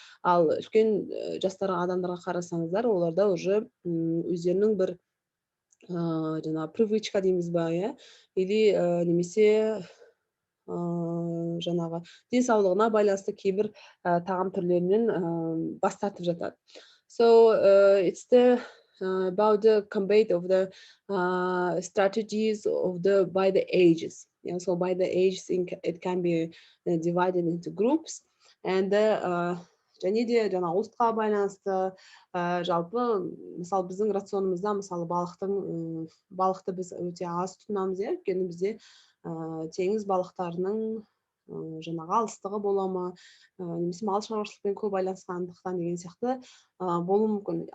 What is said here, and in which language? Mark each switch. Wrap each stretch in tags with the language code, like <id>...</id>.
<kk>Ал үлкен жастарға адамдарға қарасаңыздар, оларда уже өздерінің бір жаңағы привычка дейміз ба, иә, или немесе жаңағы денсаулығына байланысты кейбір тағам түрлерінен бас тартып жатады.</kk> <en>So it's the about the combat of the strategies of the by the ages. Yeah, so by the ages it can be divided into groups, and</en> <kk>және де жаңағы ұлтқа байланысты жалпы мысалы біздің рационымызда мысалы балықты біз өте аз тұтынамыз, иә, өйткені бізде теңіз балықтарының жаңағы алыстығы бола ма, немесе мал шаруашылықпен көп байланысқандықтан деген сияқты болуы мүмкін.</kk>